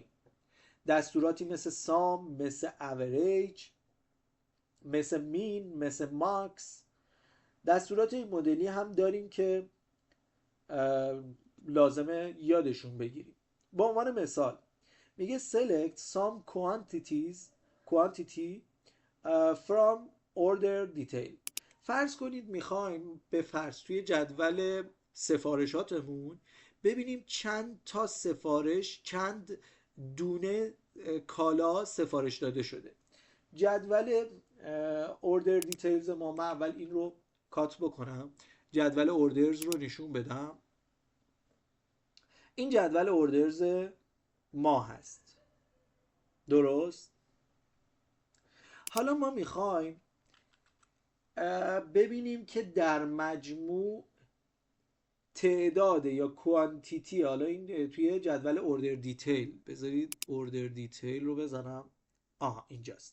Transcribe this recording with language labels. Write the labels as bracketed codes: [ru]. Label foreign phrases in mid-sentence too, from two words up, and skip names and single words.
[fa] دستوراتی مثل سام، مثل اوریج، مثل مین، مثل ماکس. دستورات این مدلی هم داریم که لازمه یادشون بگیریم. به عنوان مثال میگه [en] select some quantity from order detail. [fa] فرض کنید میخوایم به فرض توی جدول سفارشاتمون ببینیم چند تا سفارش، چند دونه کالا سفارش داده شده. جدول [en] order details [fa] ما، من اول این رو کات بکنم، جدول اوردرز رو نشون بدم. این جدول اوردرز ما هست، درست؟ حالا ما میخوایم ببینیم که در مجموع تعداد یا کوانتیتی، حالا این توی جدول [en] order detail, [fa] بذارید [en] order detail [fa] رو بزنم، اینجاست.